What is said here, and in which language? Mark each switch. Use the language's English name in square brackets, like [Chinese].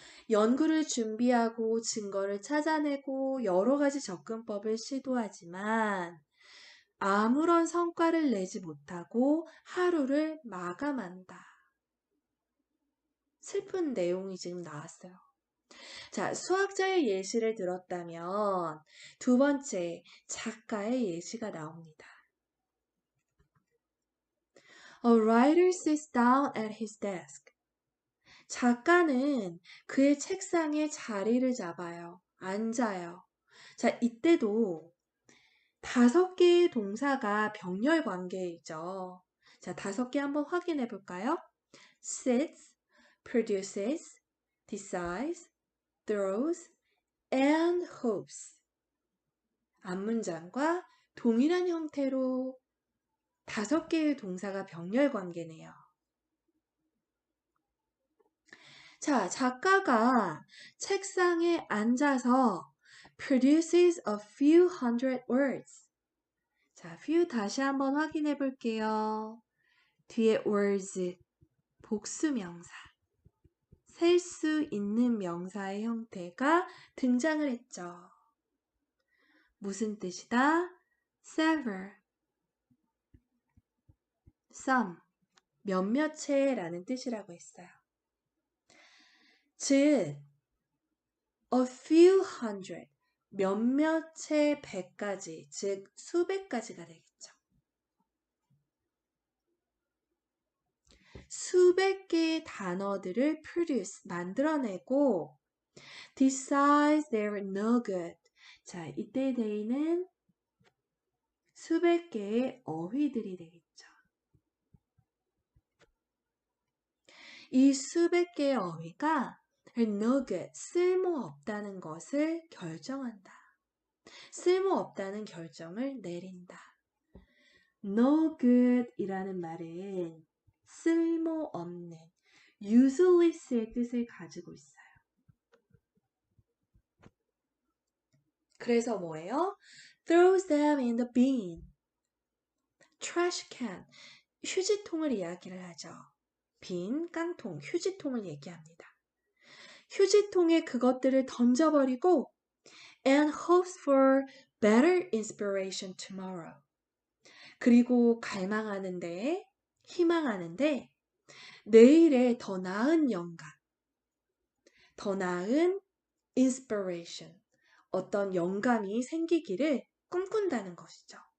[Korean] 연구를 준비하고 증거를 찾아내고 여러 가지 접근법을 시도하지만 아무런 성과를 내지 못하고 하루를 마감한다. 슬픈 내용이 지금 나왔어요. 자, 수학자의 예시를 들었다면 두 번째, 작가의 예시가 나옵니다. [English] A writer sits down at his desk. [Korean] 작가는 그의 책상에 자리를 잡아요. 앉아요. 자, 이때도 5개의 동사가 병렬 관계이죠. 자, 5개 한번 확인해 볼까요? [English] sits, produces, decides, throws, and hopes. [Korean] 앞문장과 동일한 형태로 5개의 동사가 병렬 관계네요. 자, 작가가 책상에 앉아서 [English] produces a few hundred words. [Korean] 자, few 다시 한번 확인해 볼게요. 뒤에 words, 복수명사, 셀 수 있는 명사의 형태가 등장을 했죠. 무슨 뜻이다? several, some, 몇몇의 라는 뜻이라고 했어요. 즉, a few hundred, 몇몇의 100가지, 즉 수백 가지가 되겠죠. 수백 개의 단어들을 [English] produce, [Korean] 만들어내고 [English] decides they're no good. [Korean] 자, 이때 they는 수백 개의 어휘들이 되겠죠. 이 수백 개의 어휘가 no good, 쓸모없다는 것을 결정한다. 쓸모없다는 결정을 내린다. no good 이라는 말은 쓸모없는, useless의 뜻을 가지고 있어요. 그래서 뭐예요? [English] throws them in the bin, trash can, [Korean] 휴지통을 이야기를 하죠. 빈, 깡통, 휴지통을 얘기합니다. 휴지통에 그것들을 던져버리고 [English] and hopes for better inspiration tomorrow. [Korean] 그리고 갈망하는데, 희망하는데 내일에 더 나은 영감, 더 나은 inspiration, 어떤 영감이 생기기를 꿈꾼다는 것이죠.